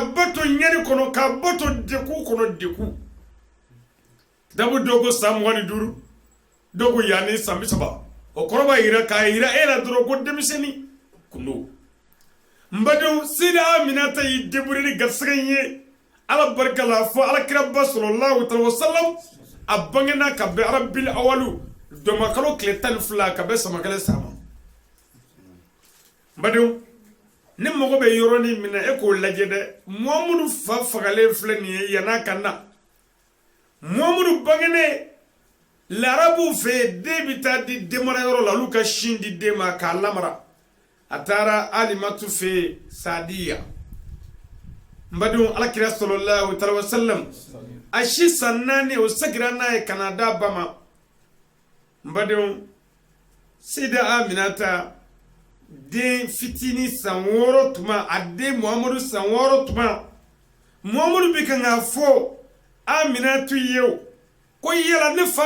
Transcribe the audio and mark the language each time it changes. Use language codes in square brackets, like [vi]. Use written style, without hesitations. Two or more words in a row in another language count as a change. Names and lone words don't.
[bm] ba to ɲɛni kɔnɔ k'a ba to degun kɔnɔ degun dabu dɔw ko san 25 dɔw ko yanni san 30 o kɔrɔ b'a yira k'a yira e la dɔrɔn ko denmisɛnnin kun don n badenw Seyida Aminata y'i débrouiller ni garisɛgɛ in ye ala barika la fɔ alakiraba [ar] صلى الله عليه وسلم [bm] a bangena ka bɛn [ar] ربيع الأول [bm] dɔnmakalo tile 12 ka bɛn samakɛlɛ san ma n badenw ne mago bɛ yɔrɔnin min na e k'o lajɛ dɛ Muhammadu fa fagalen filɛ nin ye yan'a ka na Muhammadu bangene larabuw fɛ den bɛ taa di denmarayɔrɔ la olu ka sin di den ma k'a lamara a taara Alimatu fɛ Sadiya n badenw alakira [ar] صلى الله عليه وسلم [bm] a si san 4 o segira n'a ye ka na d'a ba ma n badenw Seyida Aminata den fitinin san 6 tuma a den Muhammadu san 6 tuma Muhammadu bɛ kan k'a fɔ Aminatu ye ko yala ne fa